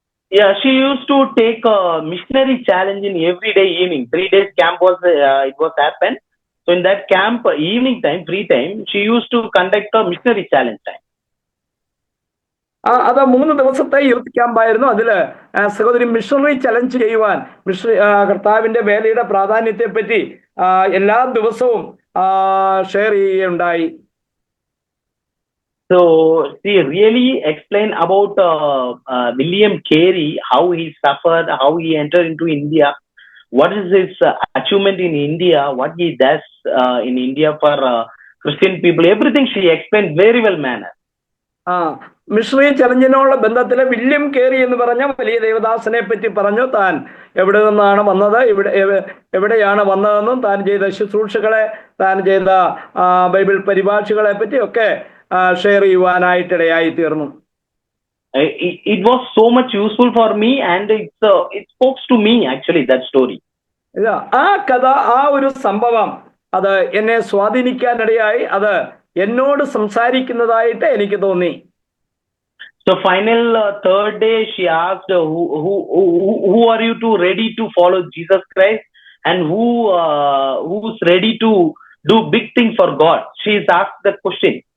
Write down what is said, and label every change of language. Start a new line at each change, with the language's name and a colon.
English: Yeah, she used to take a missionary challenge in every day evening. 3 days camp was it was happened. So in that camp evening time, free time, she used to conduct a missionary challenge time.
Malayalam: അത് 3 ദിവസത്തെ youth ക്യാമ്പായിരുന്നു. അതില് സഹോദരി missionary challenge ചെയ്യുവാൻ കർത്താവിന്റെ വേലയുടെ പ്രാധാന്യത്തെ പറ്റി എല്ലാ ദിവസവും ഷെയർ ചെയ്യുകയുണ്ടായി.
English: So she really explained about William Carey, how he suffered, how he entered into India, what is his achievement in India, what he does in India for Christian people, everything she explained very well manner.
Malayalam: Missionary ചലഞ്ചിനുള്ള ബന്ധത്തിലെ William കേറി എന്ന് പറഞ്ഞ വലിയ ദേവദാസനെ പറ്റി പറഞ്ഞു. താൻ എവിടെ നിന്നാണ് വന്നത്, എവിടെയാണ് വന്നതെന്നും താൻ ചെയ്ത ശുശ്രൂഷകളെ, താൻ ചെയ്ത ബൈബിൾ പരിഭാഷകളെ പറ്റിയൊക്കെ ഷെയർ ചെയ്യുവാനായിട്ടിടയായി തീർന്നു.
English: It was so much useful for me and it spoke to me actually, that story.
Malayalam: ആ കഥ, ആ ഒരു സംഭവം അത് എന്നെ സ്വാധീനിക്കാനിടയായി. അത് എന്നോട് സംസാരിക്കുന്നതായിട്ട് എനിക്ക് തോന്നി.
English: So final third day she asked who are you to ready to follow Jesus Christ and who's ready to do big things for God. She is asked that question.